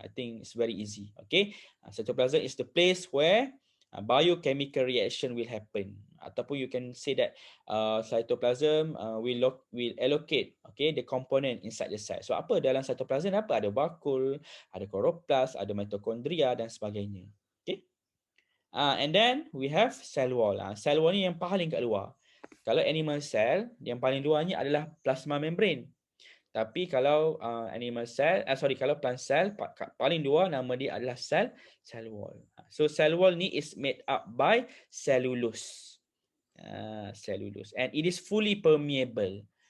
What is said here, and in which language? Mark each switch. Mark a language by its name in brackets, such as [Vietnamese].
[English] I think it's very easy. Okay, cytoplasm is the place where biochemical reaction will happen. [Malay] Ataupun [English] you can say that cytoplasm will allocate, okay, the component inside the cell. [Malay] So apa dalam cytoplasm? Apa? Ada vacuole, ada chloroplast, ada mitochondria dan sebagainya. Okay. [English] And then we have cell wall. [Malay] Cell wall ni yang paling kat luar. Kalau animal cell, yang paling luarnya adalah plasma membrane. Tapi kalau kalau plant cell, paling luar nama dia adalah cell wall. [English] So cell wall ni is made up by cellulose. Cellulose. And it is fully permeable.